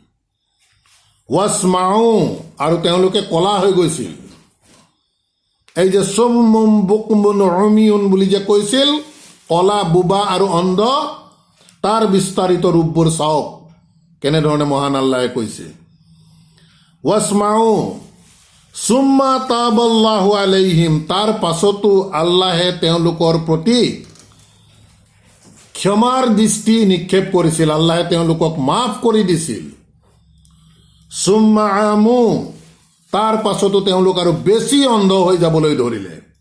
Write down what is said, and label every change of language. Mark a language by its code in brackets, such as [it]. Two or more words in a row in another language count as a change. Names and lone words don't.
[as] ৱাসমাউ আৰু তেওঁলোকে কলা হৈ গৈছিল। এই যে [ar] صم بكم عمي [as] বুলি যে কৈছিল কলা বুবা আৰু অন্ধ তাৰ বিস্তাৰিত ৰূপবোৰ চাওক কেনেধৰণে মহান আল্লাহে কৈছে। [ar] وصموا ثم تاب الله عليهم [as] তাৰ পাছতো আল্লাহে তেওঁলোকৰ প্ৰতি ক্ষমাৰ দৃষ্টি নিক্ষেপ কৰিছিল। আল্লাহে তেওঁলোকক মাফ কৰি দিছিল। [ar] ثم عموا [as] তাৰ পাছতো তেওঁলোক আৰু বেছি অন্ধ হৈ যাবলৈ ধৰিলে।